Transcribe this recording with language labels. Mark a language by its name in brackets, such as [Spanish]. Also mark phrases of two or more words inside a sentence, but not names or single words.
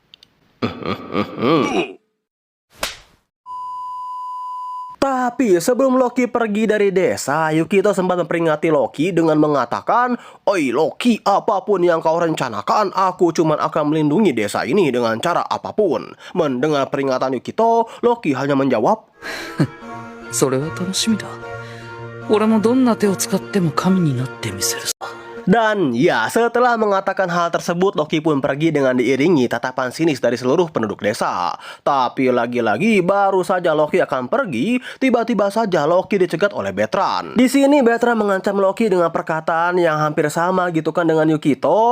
[Indonesian] Tapi sebelum Loki pergi dari desa, Yukito sempat memperingati Loki dengan mengatakan, "Oi Loki, apapun yang kau rencanakan, aku cuma akan melindungi desa ini dengan cara apapun." Mendengar peringatan Yukito, Loki hanya menjawab, [Japanese] それは楽しみだ。俺もどんな手を使っても神になってみせるさ。 [Indonesian] Dan ya, setelah mengatakan hal tersebut, Loki pun pergi dengan diiringi tatapan sinis dari seluruh penduduk desa. Tapi lagi-lagi baru saja Loki akan pergi, tiba-tiba saja Loki dicegat oleh Bertrand. Di sini Bertrand mengancam Loki dengan perkataan yang hampir sama gitu kan dengan Yukito.